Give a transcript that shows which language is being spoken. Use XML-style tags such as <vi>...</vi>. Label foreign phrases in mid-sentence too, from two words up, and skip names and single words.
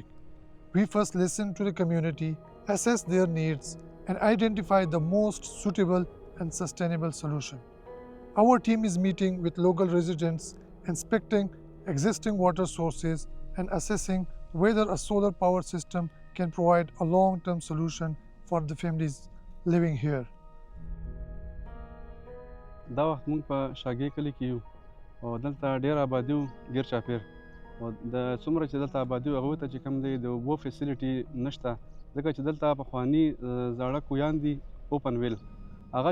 <en>We first listen to the community, assess their needs, and identify the most suitable and sustainable solution. Our team is meeting with local residents, inspecting existing water sources, and assessing whether a solar power system can provide a long-term solution for the families living here.</en> <ps>دا وخت موږ په شاګې کلي کې یو او دلته ډېر آبادي وو ګیر چاپېر او د څومره چې دلته آبادي وو هغوی ته چې کوم دی د اوبو فیسیلیټي نشته ځکه چې دلته پخواني زاړه کویان دي</ps> <en>open well</en> <ps>هغه</ps>